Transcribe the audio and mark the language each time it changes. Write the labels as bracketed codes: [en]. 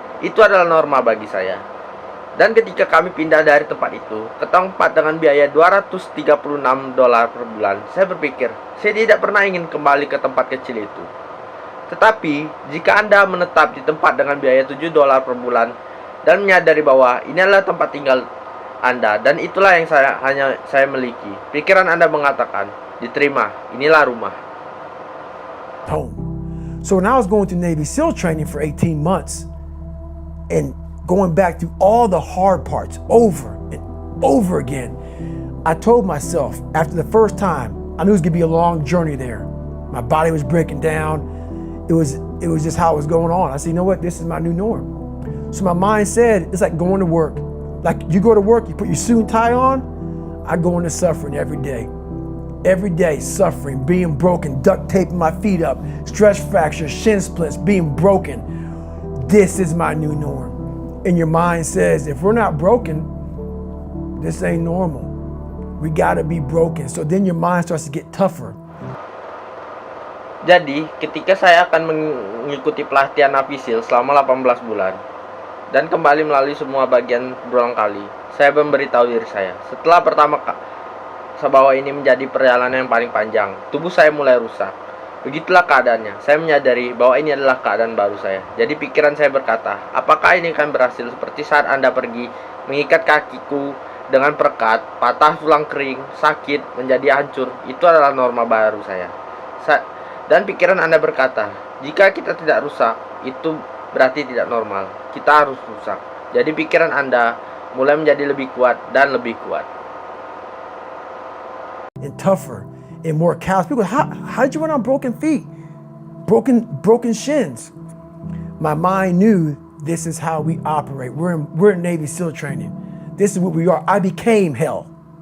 [id] Itu adalah norma bagi saya. Dan ketika kami pindah dari tempat itu ke tempat dengan biaya $236 per bulan, saya berpikir, saya tidak pernah ingin kembali ke tempat kecil itu. Tetapi, jika Anda menetap di tempat dengan biaya $7 per bulan dan menyadari bahwa ini adalah tempat tinggal Anda dan itulah yang saya miliki, pikiran Anda mengatakan, diterima, inilah rumah. [en] Home. So when I was going through Navy SEAL training for 18 months and going back through all the hard parts over and over again, I told myself after the first time, I knew it was going to be a long journey there. My body was breaking down. It was just how it was going on. I said, you know what? This is my new norm. So my mind said, it's like going to work. Like you go to work, you put your suit and tie on. I go into suffering every day. Every day, suffering, being broken, duct taping my feet up, stress fractures, shin splits, being broken. This is my new norm. And your mind says, if we're not broken, this ain't normal. We gotta be broken. So then your mind starts to get tougher. [id] Jadi, ketika saya akan mengikuti pelatihan napi SEAL selama 18 bulan dan kembali melalui semua bagian berulang kali, saya memberitahu diri saya, setelah pertama bahwa ini menjadi perjalanan yang paling panjang, tubuh saya mulai rusak. Begitulah keadaannya. Saya menyadari bahwa ini adalah keadaan baru saya. Jadi pikiran saya berkata, apakah ini akan berhasil seperti saat Anda pergi mengikat kakiku dengan perekat, patah tulang kering, sakit, menjadi hancur. Itu adalah norma baru saya. Dan pikiran Anda berkata, jika kita tidak rusak, itu berarti tidak normal. Kita harus rusak. Jadi pikiran Anda mulai menjadi lebih kuat dan lebih kuat. [en] And tougher and more callous. People, how did you run on broken feet? Broken shins. My mind knew this is how we operate. We're in Navy SEAL training. This is what we are. I became hell.